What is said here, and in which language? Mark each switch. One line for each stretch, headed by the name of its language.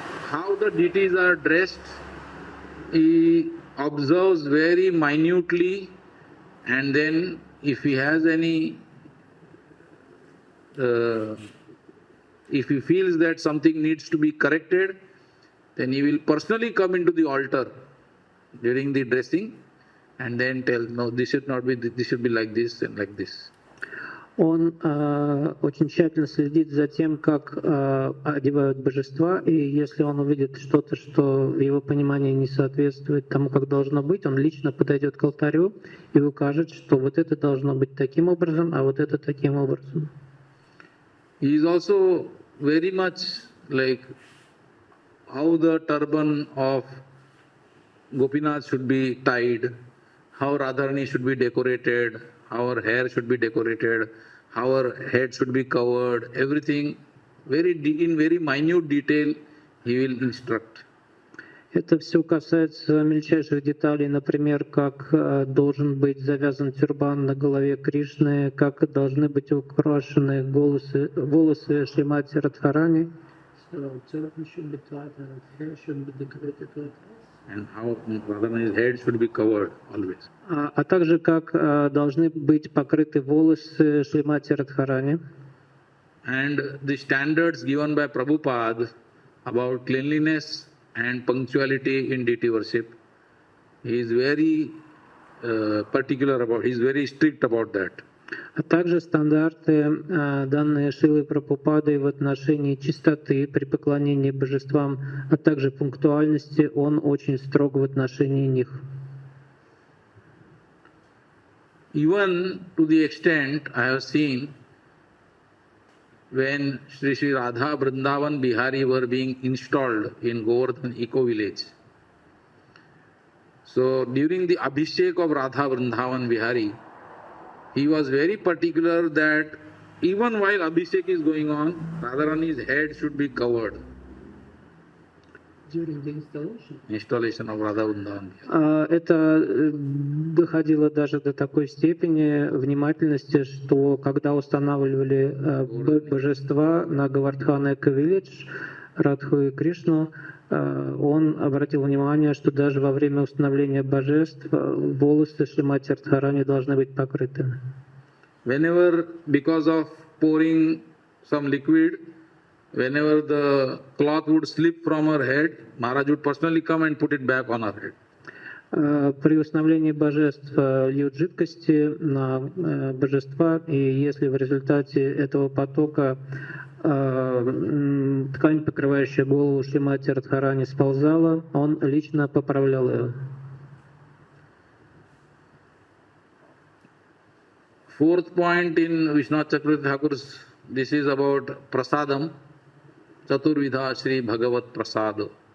English: How the deities are dressed, he observes very minutely, and then if he has any, if he feels that something needs to be corrected, then he will personally come into the altar during the dressing and then tell, no, this should not be, this should be like this and like this.
Russian: Он очень тщательно следит за тем, как одевают божества, и если он увидит что-то, что в его понимании не соответствует тому, как должно быть, он лично подойдет к алтарю и укажет, что вот это должно быть таким образом, а вот это таким образом.
English: He is also very much like how the turban of Gopinath should be tied, how Radharani should be decorated, how her hair should be decorated, how her head should be covered, everything in very minute detail he will instruct.
Russian: Это все касается мельчайших деталей, например, как должен быть завязан тюрбан на голове Кришны, как должны быть украшены волосы Шримати Радхарани.
English: And how Radharani's head should be covered always.
Russian: А также как должны быть покрыты волосы Шримати Радхарани.
English: And the standards given by Prabhupada about cleanliness and punctuality in deity worship, he is very particular about, he is very strict about that.
Russian: А также стандарты, данные Шрилой Прабхупадой в отношении чистоты при поклонении божествам, а также пунктуальности, он очень строг в отношении них.
English: Even to the extent I have seen when Sri Radha Vrindavan Bihari were being installed in Govardhan Eco Village. So during the Abhishek of Radha Vrindavan Bihari, he was very particular that even while Abhishek is going on, Radharani's head should be covered. During the installation? Installation of Radha Vrindavan Bihari.
Russian: Это доходило даже до такой степени внимательности, что когда устанавливали божества на Говардхан Эко-Виллидж, Радху и Кришну, он обратил внимание, что даже во время установления божеств волосы Шримати Радхарани должны быть покрыты.
English: Whenever, because of pouring some liquid, whenever the cloth would slip from her head, Maharaj would personally come and put it back on her head.
Russian: При установлении божеств льют жидкости на божества, и если в результате этого потока ткань, покрывающая голову Шримати Радхарани, сползала, он лично поправлял ее.
English: Fourth point in Vishwanath Chakravarti Thakur's, this is about prasadam,
Sanskrit: Chaturvidha Shri Bhagavat Prasad.